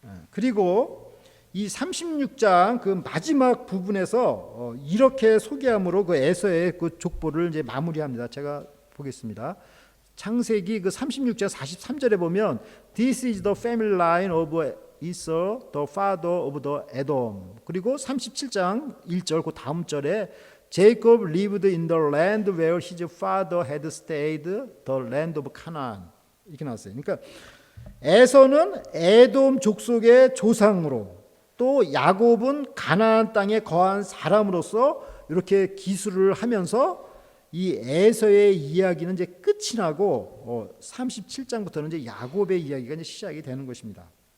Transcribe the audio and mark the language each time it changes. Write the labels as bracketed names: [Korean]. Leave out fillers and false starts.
[Korean] 그리고 이 36장 마지막 부분에서 이렇게 소개함으로 에서의 족보를 이제 마무리합니다. 제가 보겠습니다. 창세기 36장 43절에 보면 [English] This is the family line of Esau, the father of the Edom. [Korean] 그리고 37장 1절 그 다음 절에 [English] Jacob lived in the land where his father had stayed, the land of Canaan. [Korean] 이렇게 나왔어요. 그러니까 에서는 에돔 족속의 조상으로, 또 야곱은 가나안 땅에 거한 사람으로서 이렇게 기술을 하면서 이 에서의 이야기는 이제 끝이 나고 37장부터는 이제 야곱의 이야기가 이제 시작이 되는 것입니다.